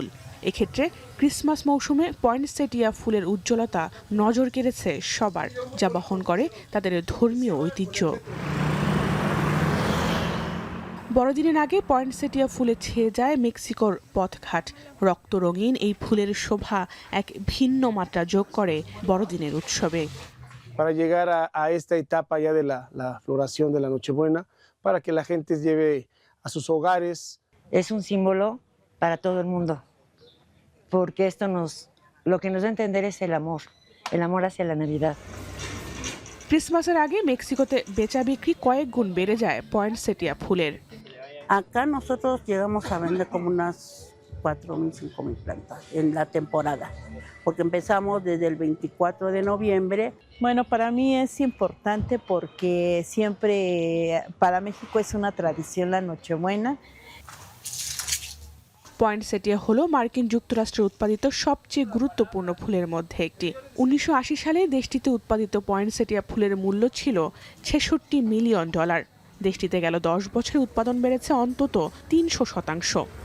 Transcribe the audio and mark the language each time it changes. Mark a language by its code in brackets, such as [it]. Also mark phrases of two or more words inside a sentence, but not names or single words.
[bn] এক্ষেত্রে ক্রিসমাস মৌসুমে পয়েন্টসেটিয়া ফুলের উজ্জ্বলতা নজর কেড়েছে সবার, যা বহন করে তাদের ধর্মীয় ঐতিহ্য। বড়দিনের আগে পয়েন্টসেটিয়া ফুলে ছেয়ে যায় মেক্সিকোর পথঘাট। রক্ত রঙিন এই ফুলের শোভা এক ভিন্ন মাত্রা যোগ করে বড়দিনের উৎসবে। [es] Para llegar a esta etapa ya de la floración de la Nochebuena, para que la gente lleve a sus hogares. Es un símbolo para todo el mundo, porque lo que nos da a entender es el amor hacia la Navidad. [bn] ক্রিসমাসের আগে মেক্সিকোতে বেচা বিক্রি কয়েক গুণ বেড়ে যায় পয়েন্টসেটিয়া ফুলের। [es] Acá nosotros llegamos a vender como unas 4,000, 5,000 plantas en la temporada, porque empezamos desde el 24 de noviembre. Bueno, para mí es importante porque siempre para México es una tradición la Nochebuena. [bn] পয়েন্টসেটিয়া হলো মার্কিন যুক্তরাষ্ট্রে উৎপাদিত সবচেয়ে গুরুত্বপূর্ণ ফুলের মধ্যে একটি। 1980 সালে দেশটিতে উৎপাদিত পয়েন্টসেটিয়া ফুলের মূল্য ছিল $66 মিলিয়ন। দেশটিতে গেল 10 বছরে উৎপাদন বেড়েছে অন্তত 300%।